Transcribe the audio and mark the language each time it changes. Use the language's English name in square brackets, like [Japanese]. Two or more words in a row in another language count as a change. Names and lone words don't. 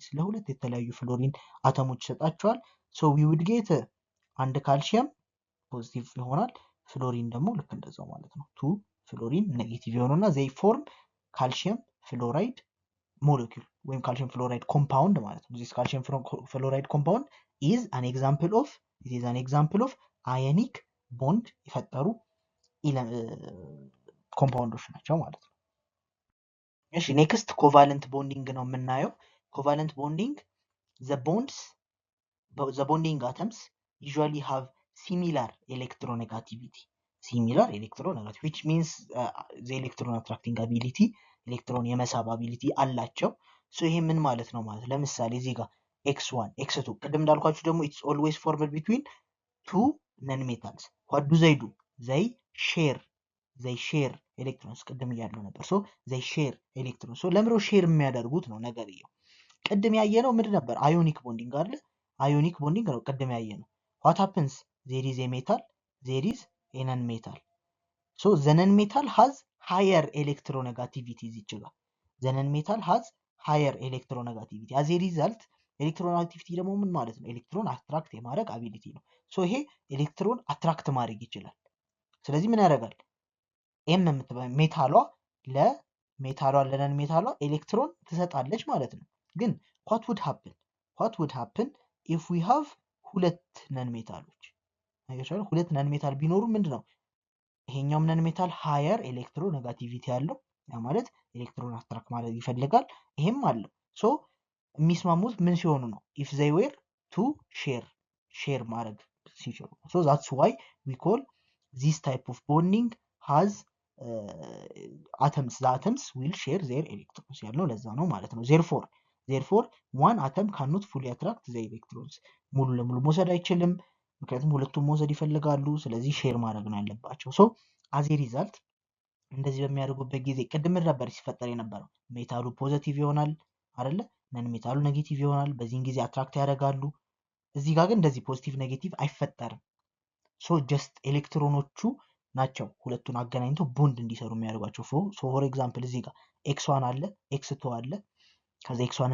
[Amharic] ለሁለት የተለያዩ ፍሎሪን አተሞች ይሰጣቸዋል። [English] so we would get [Amharic] አንድ ካልሽየም ፖዚቲቭ ይሆናል፣ ፍሎሪን ደግሞ ልክ እንደዛው ማለት ነው። 2 ፍሎሪን ኔጌቲቭ የሆኑና [English] they form calcium fluoride molecule [Amharic] ወይም [English] calcium fluoride compound [Amharic] ማለት ነው። [English] this calcium fluoride compound is an example of ionic bond [Amharic] የፈጠሩ ኮምፓውንዶች ናቸው ማለት ነው። እሺ ኔክስት [English] covalent bonding [Amharic] ነው የምናየው። [English] covalent bonding the bonding atoms usually have similar electronegativity which means the electron attracting ability [Amharic] ኤሌክትሮን የመሳብ አቢሊቲ አላቸው። ሶ ይሄ ምን ማለት ነው ማለት ለምሳሌ እዚህ ጋር x1 x2 ቅድም እንዳልኳችሁ ደግሞ [English] it's always formed between two non metals. what do? they share electrons [Amharic] ቅድም እያለው ነበር። [English] ሶ they share electrons. [Amharic] ሶ ለምሮ ሼር የሚያደርጉት ነው ነገርየው። ቅድም ያየነው ምንድን ነበር? [English] ionic bonding [Amharic] አይደል? [English] ionic bonding [Amharic] ነው ቅድም ያየነው። [English] what happens? there is a metal, there is a non-metal. so the non-metal has higher electronegativity [Amharic] እዚች ጋር [English] the non-metal has higher electronegativity. as a result [Amharic] ኤሌክትሮኔጋቲቪቲ ደግሞ ምን ማለት ነው? [English] electron attract [Amharic] የማድረግ አቢሊቲ ነው። ሶ ይሄ [English] electron attract [Amharic] ማድረግ ይችላል። ስለዚህ ምን ያደርጋል? ኤም የምትባል ሜታሏ ለነን ሜታሏ ኤሌክትሮን ትሰጣለች ማለት ነው። ግን [English] what would happen if we [Amharic] have ሁለት [English] non metals [Amharic] አይገርም ሁለት [English] non metal [Amharic] ቢኖሩ ምንድነው ይሄኛው [English] non metal higher electro negativity [Amharic] ያለው ያ ማለት [English] electron attract [Amharic] ማለት ይፈልጋል ይሄም አለው ሶ የሚስማሙት ምን ሲሆኑ ነው [English] if they were to share [Amharic] ማድረግ ሲችሉ [English] so that's why we call this type of bonding has atoms the atoms will share their electrons [Amharic] ያለው ለዛ ነው ማለት ነው [English] therefore one atom cannot fully attract the electrons [Amharic] ሙሉ ለሙሉ መውሰድ አይችልም ምክንያቱም ሁለቱም መውሰድ ይፈልጋሉ ስለዚህ ሼር ማድረግ ነው ያለባቸው [English] so as a result [Amharic] እንደዚህ በሚያደርጉበት ጊዜ ቅድም ነበር ሲፈጠር የነበረው ሜታሉ ፖዚቲቭ ይሆናል አይደለ ነን ሜታሉ ኔጌቲቭ ይሆናል በዚህን ጊዜ አትራክት ያደርጋሉ እዚህ ጋር ግን እንደዚህ [English] positive negative [Amharic] አይፈጠርም [English] so just [Amharic] ኤሌክትሮኖቹ ናቸው ሁለቱን አገናኝተው ቦንድ እንዲሰሩ የሚያደርጓቸው [English] so for example [Amharic] እዚህ ጋር x1 አለ x2 አለ ከዛ x1